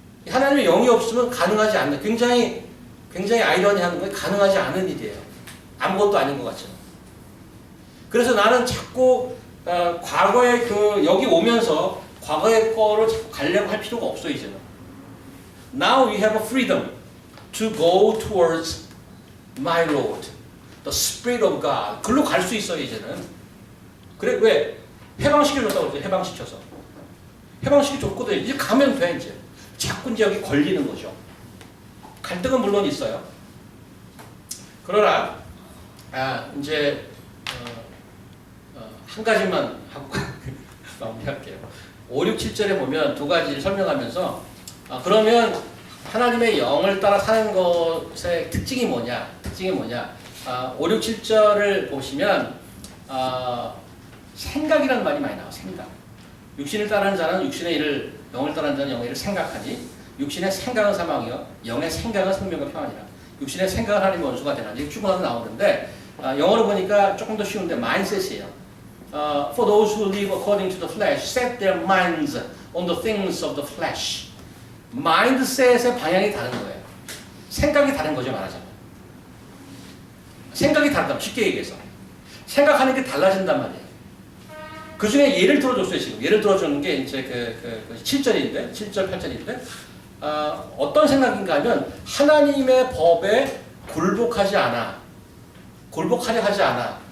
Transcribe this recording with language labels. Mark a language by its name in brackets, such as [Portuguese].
[Korean] 하나님의 영이 없으면 가능하지 않는, 굉장히 아이러니한 거예요. 가능하지 않은 일이에요. 아무것도 아닌 것 같죠. 그래서 나는 자꾸 과거에 여기 오면서 과거의 거를 자꾸 가려고 할 필요가 없어 이제는. [English] Now we have a freedom to go towards my Lord, the Spirit of God. [Korean] 글로 갈 수 있어요 이제는. 그래 왜? 해방시켜줬다고 그러죠. 해방시켜서. 해방시켜줬거든. 이제 가면 돼 이제. 자꾸 이제 여기 걸리는 거죠. 갈등은 물론 있어요. 그러나 이제 한 가지만 하고 마무리할게요. 5, 6, 7절에 보면 두 가지를 설명하면서 그러면 하나님의 영을 따라 사는 것의 특징이 뭐냐? 5, 6, 7절을 보시면 생각이라는 말이 많이 나와요. 생각. 육신을 따르는 자는 육신의 일을, 영을 따르는 자는 영의 일을 생각하니 육신의 생각은 사망이요 영의 생각은 생명과 평안이라. 육신의 생각은 하나님의 원수가 되나. 이게 쭉 나오는데 영어로 보니까 조금 더 쉬운데 mindset이에요. [English] For those who live according to the flesh set their minds on the things of the flesh. [Korean] 마인드셋의 방향이 다른 거예요. 생각이 다른 거죠, 말하자면. 생각이 다르다. 쉽게 얘기해서. 생각하는 게 달라진단 말이에요. 그 중에 예를 들어줬어요, 지금. 예를 들어주는 게 이제 그 7절인데, 7절, 8절인데, 어떤 생각인가 하면, 하나님의 법에 굴복하려 하지 않아.